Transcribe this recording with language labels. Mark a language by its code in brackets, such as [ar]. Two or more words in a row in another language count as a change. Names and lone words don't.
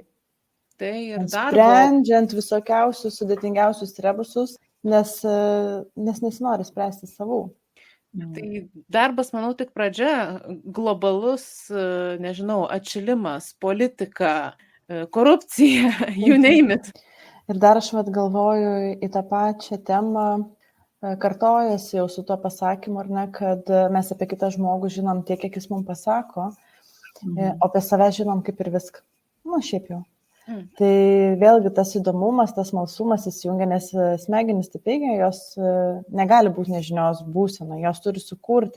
[lt] Tai ir darbo. Sprendžiant visokiausius sudėtingiausius rebusus, nes nesinori spręsti savų. Tai darbas, manau, tik pradžia, globalus, nežinau, atšilimas, politika, korupcija, [en] you name it. [lt] Ir dar aš galvoju į tą pačią temą, kartojasi jau su tuo pasakymu, ar ne, kad mes apie kitą žmogų žinom tiek, kiek jis mums pasako, o apie save žinom kaip ir viską. Šiaip jau. Tai vėlgi tas įdomumas, tas smalsumas įsijungia, nes smegenys taip veikia, jos negali būti nežinios būsena, jos turi sukurti.